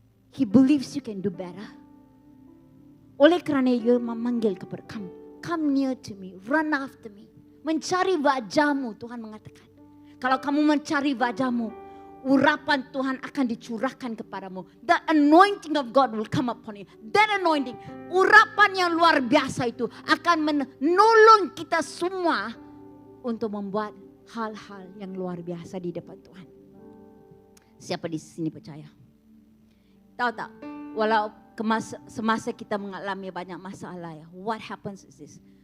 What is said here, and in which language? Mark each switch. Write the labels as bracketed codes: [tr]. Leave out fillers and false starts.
[en] He believes you can do better. [ms] Oleh kerana Ia memanggil kepada kamu, [en] come near to me, run after me. [ms] Mencari wajahmu, Tuhan mengatakan. Kalau kamu mencari wajahmu, urapan Tuhan akan dicurahkan kepadamu. [en] The anointing of God will come upon you. That anointing, [ms] urapan yang luar biasa itu akan menolong kita semua untuk membuat hal-hal yang luar biasa di depan Tuhan. Siapa di sini percaya? Tahu tak? Walau semasa kita mengalami banyak masalah ya, [en] what happens is this.